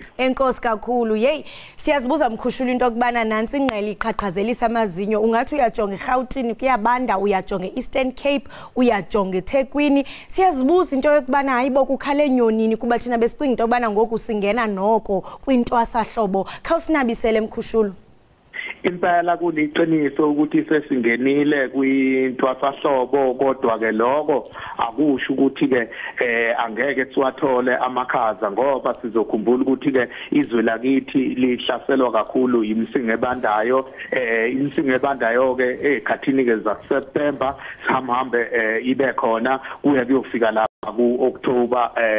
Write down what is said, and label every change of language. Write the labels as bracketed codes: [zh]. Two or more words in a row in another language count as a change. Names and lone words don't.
[xh] Enkosi kakhulu. Hey, siyazibuza mkhushula into okubana nansi ingqele iqhaqhazelisa amazinyo. Ungathi uyajonga eGauteng kuyabanda, uyajonga eEastern Cape, uyajonga eThekwini. Siyazibuza into yokubana hayibo kukhale nyonini kuba thina besicinga into yokubana ngoku singena noko kwintwasahlobo. Khawusinabisele mkhushula. [zu] Impela kuliqiniso ukuthi sesingenile kwintwasahlobo kodwa ke lokho akusho ukuthi ke angeke siwathole amakhaza ngoba sizokhumbula ukuthi ke izwe lakithi lihlaselwa kakhulu imsinga ebandayo imsinga ebandayo ke ekhathini ke za September sihambe ibe khona kuya kuyofika la ku-October